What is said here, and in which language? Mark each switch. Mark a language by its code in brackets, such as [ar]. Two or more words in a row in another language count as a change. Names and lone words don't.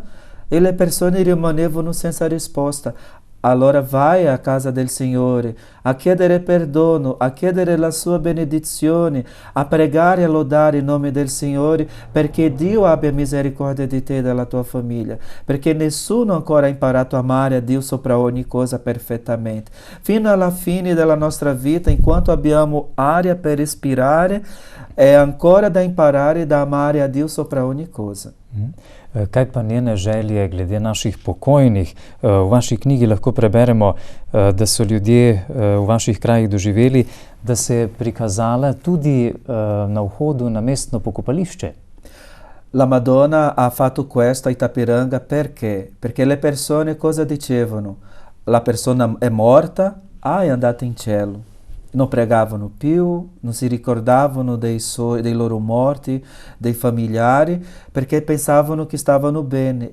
[it] E le persone rimanevano senza risposta. Allora vai a casa del Signore a chiedere perdono, a chiedere la sua benedizione, a pregare e a lodare il nome del Signore, perché Dio abbia misericordia di te e della tua famiglia, perché nessuno ancora ha imparato a amare a Dio sopra ogni cosa perfettamente. Fino alla fine della nostra vita, enquanto abbiamo aria per respirare, è ancora da imparare da amare a Dio sopra ogni cosa. [sl] Kaj pa njene želje glede naših pokojnih? V vaši knjigi lahko preberemo, da so ljudje v vaših krajih doživeli, da se je prikazala tudi na vhodu na mestno pokopališče. [it] La Madonna ha fatto questo a Itapiranga perché? Perché le persone cosa dicevano? La persona è morta, è andata in cielo. Non pregavano più, non si ricordavano dei loro morti, dei familiari, perché pensavano che stavano bene.